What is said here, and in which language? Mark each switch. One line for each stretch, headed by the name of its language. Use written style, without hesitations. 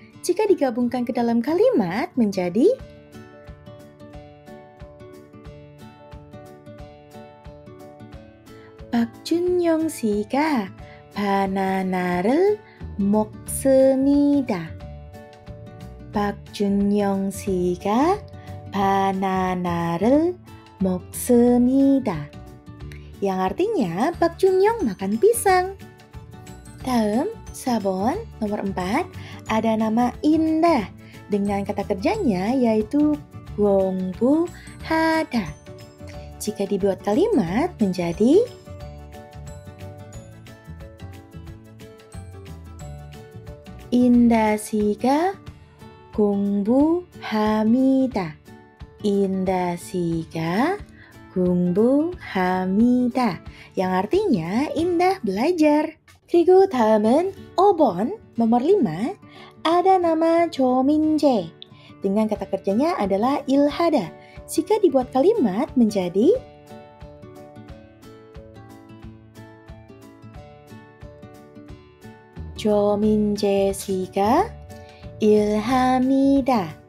Indonesian: Jika digabungkan ke dalam kalimat menjadi
Korean: 박준영 씨가 바나나를 먹습니다. 박준영 씨가 바나나를 먹습니다.
Indonesian: Yang artinya Pak Junyoung makan pisang. Dalam 4번 nomor 4 ada nama Indah dengan kata kerjanya yaitu 공부하다. Jika dibuat kalimat menjadi
Korean: Indah 씨가 공부합니다. Indah 씨가 공부합니다.
Indonesian: Yang artinya Indah belajar.
Korean: 그리고 다음은 5번
Indonesian: nomor 5 ada nama 조민재 dengan kata kerjanya adalah ilhada. Jika dibuat kalimat menjadi
Korean: 조민재 씨가 일합니다.